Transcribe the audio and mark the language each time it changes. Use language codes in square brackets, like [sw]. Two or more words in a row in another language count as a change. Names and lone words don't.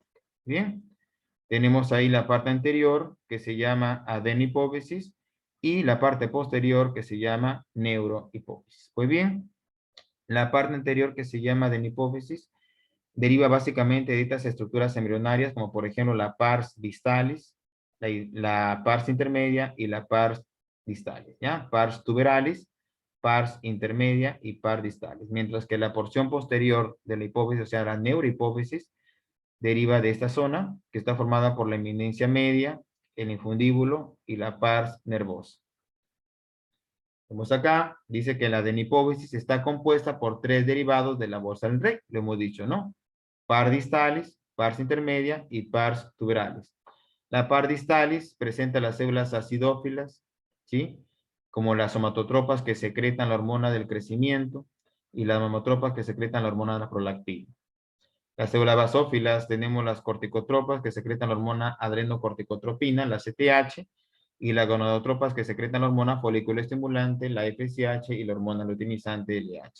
[es] Bien, tenemos ahí la parte anterior que se llama adenohipófisis y la parte posterior que se llama neurohipófisis. Pues bien, la parte anterior que se llama adenohipófisis deriva básicamente de estas estructuras embrionarias, como por ejemplo la pars distalis, la pars intermedia y la pars distalis, ¿ya? Pars tuberalis, pars intermedia y pars distalis. Mientras que la porción posterior de la hipófisis, o sea, la neurohipófisis, deriva de esta zona, que está formada por la eminencia media, el infundíbulo y la pars nervosa. Vemos acá, dice que la adenohipófisis está compuesta por tres derivados de la bolsa del Reich, lo hemos dicho, ¿no? Pars distalis, pars intermedia y pars tuberalis. La pars distalis presenta las células acidófilas, ¿sí? Como las somatotropas que secretan la hormona del crecimiento y las mamotropas que secretan la hormona de la prolactina. Las células basófilas tenemos las corticotropas que secretan la hormona adrenocorticotropina, la CTH, y las gonadotropas que secretan la hormona folículo estimulante, la FSH, y la hormona luteinizante, LH.